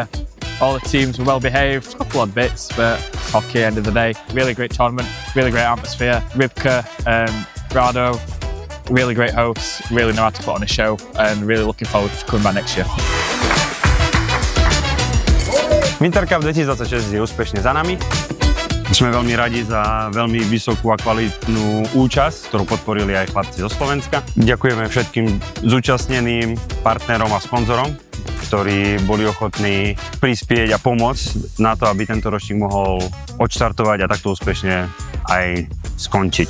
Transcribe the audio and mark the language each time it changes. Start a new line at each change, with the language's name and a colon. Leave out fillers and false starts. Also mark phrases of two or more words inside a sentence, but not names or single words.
English: All the teams were well behaved, a couple odd bits, but hockey end of the day. Really great tournament, really great atmosphere. Rybka and Rado, really great hosts, really know how to put on a show and really looking forward to coming back next year.
Slovak: Winter Cup 2026 je úspešne za nami. Sme veľmi radi za veľmi vysokú a kvalitnú účasť, ktorú podporili aj chlapci zo Slovenska. Ďakujeme všetkým zúčastneným partnerom a sponzorom, ktorí boli ochotní prispieť a pomôcť na to, aby tento ročník mohol odštartovať a takto úspešne aj skončiť.